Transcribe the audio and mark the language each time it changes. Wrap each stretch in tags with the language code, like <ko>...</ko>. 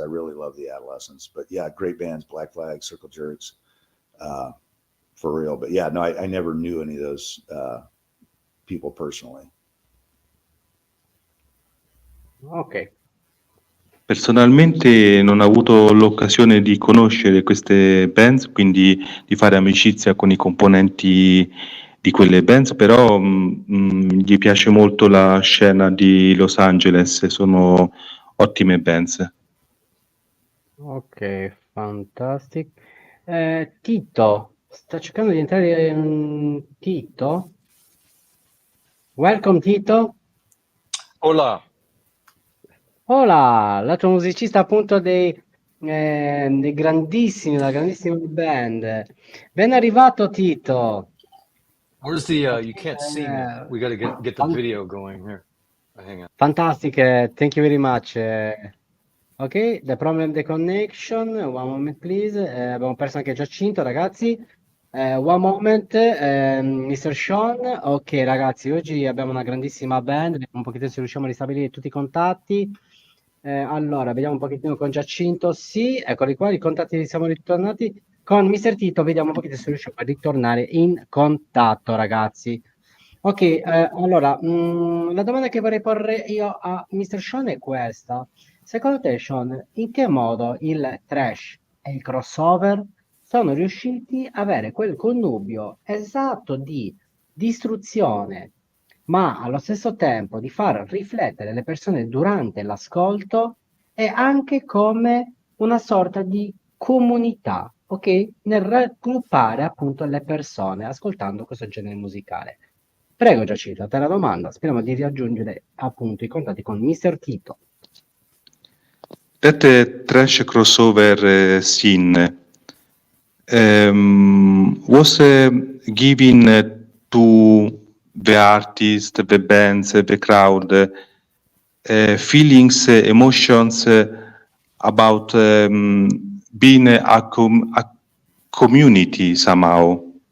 <en>I really love the Adolescents. But yeah, great bands. Black Flag, Circle Jerks. For real. But yeah, no, I never knew any of those people personally. Ok.</en> <it>Personalmente non ho avuto l'occasione di conoscere queste bands, quindi di fare amicizia con i componenti di quelle bands, però gli piace molto la scena di Los Angeles, sono ottime bands.</it> <en>Ok, fantastic.</en> <it>Tito, sta cercando di entrare Tito.</it> <en>Welcome Tito.</en> <es>Hola.</es> <it>Hola, l'altro musicista appunto della grandissima band. Ben arrivato Tito.</it> <en>Where's the you can't see me. We gotta get the video going here. Hang on. Fantastic, thank you very much. Ok, the problem the connection, one moment please.</en> <it>Abbiamo perso anche Giacinto, ragazzi.</it> <en>One moment, Mr. Sean.</en> <it>Ok, ragazzi, oggi abbiamo una grandissima band. Vediamo un pochettino se riusciamo a ristabilire tutti i contatti. Allora, vediamo un pochettino con Giacinto. Sì, eccoli qua, i contatti, siamo ritornati. Con Mr. Tito, vediamo un pochettino se riusciamo a ritornare in contatto, ragazzi. Ok, allora, la domanda che vorrei porre io a Mr. Sean è questa. Secondo te, Sean, in che modo il thrash e il crossover sono riusciti a avere quel connubio esatto di distruzione, ma allo stesso tempo di far riflettere le persone durante l'ascolto e anche come una sorta di comunità, ok? Nel raggruppare appunto le persone ascoltando questo genere musicale. Prego Giacinto, a te la domanda. Speriamo di raggiungere appunto i contatti con Mr. Tito.</it> <en>That Thrash crossover scene was given to the artist, the bands, the crowd, feelings, emotions about being a community somehow.</en>